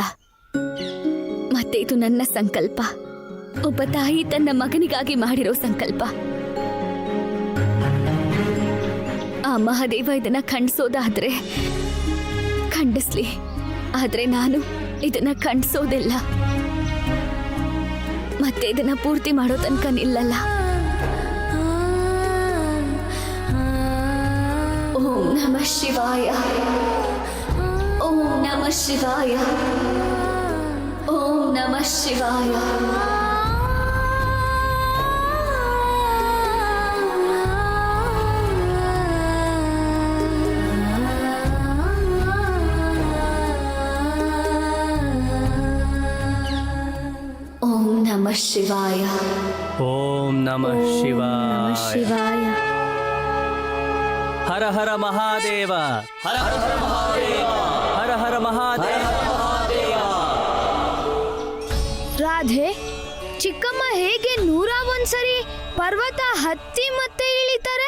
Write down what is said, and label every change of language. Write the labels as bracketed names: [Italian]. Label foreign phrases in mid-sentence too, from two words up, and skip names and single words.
[Kannada] ಮತ್ತೆ ಇದು ನನ್ನ ಸಂಕಲ್ಪ, ಒಬ್ಬ ತಾಯಿ ತನ್ನ ಮಗನಿಗಾಗಿ ಮಾಡಿರೋ ಸಂಕಲ್ಪ. ಆ ಮಹಾದೇವ ಇದನ್ನ ಖಂಡಿಸೋದಾದ್ರೆ ಖಂಡಿಸ್ಲಿ, ಆದ್ರೆ ನಾನು ಇದನ್ನ ಖಂಡಿಸೋದಿಲ್ಲ. ಮತ್ತೆ ಇದನ್ನ ಪೂರ್ತಿ ಮಾಡೋ ತನಕ ನಿಲ್ಲಲ್ಲ. [Sanskrit] ಓಂ ನಮಃ ಶಿವಾಯ, ಓಂ ನಮಃ ಶಿವಾಯ, ಓಂ ನಮಃ ಶಿವಾಯ. ಓಂ ನಮಃ ಶಿವಾಯ, ಓಂ ನಮಃ ಶಿವಾಯ. ಶಿವಾಯ. [Kannada] ಹರ ಹರ ಮಹಾದೇವ, ಹರ ಹರ ಮಹಾದೇವ, ಹರ ಹರ ಮಹಾದೇವ. ರಾಧೆ, ಚಿಕ್ಕಮ್ಮ ಹೇಗೆ 101 ಸರಿ ಪರ್ವತ ಹತ್ತಿ ಮತ್ತೆ ಇಳಿತಾರೆ?